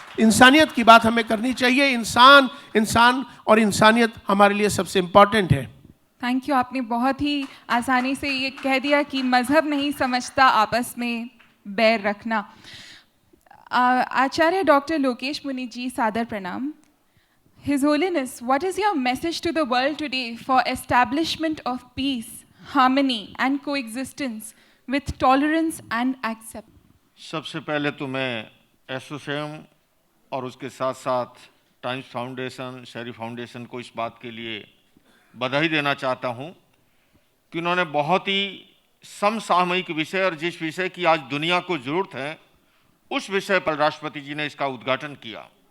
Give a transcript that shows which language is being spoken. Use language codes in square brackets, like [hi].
[hi] इंसानियत की बात हमें करनी चाहिए। इंसान और इंसानियत हमारे लिए सबसे इंपॉर्टेंट है। थैंक यू, आपने बहुत ही आसानी से ये कह दिया कि मज़हब नहीं समझता आपस में बैर रखना। आचार्य डॉक्टर लोकेश मुनि जी, सादर प्रणाम। [en] His Holiness, what is your message to the world today for establishment of peace, harmony and coexistence with tolerance and acceptance? [hi] सबसे पहले तो मैं एसोचैम और उसके साथ साथ टाइम्स फाउंडेशन, शेरी फाउंडेशन को इस बात के लिए बधाई देना चाहता हूं कि उन्होंने बहुत ही समसामयिक विषय और जिस विषय की आज दुनिया को ज़रूरत है उस विषय पर राष्ट्रपति जी ने इसका उद्घाटन किया।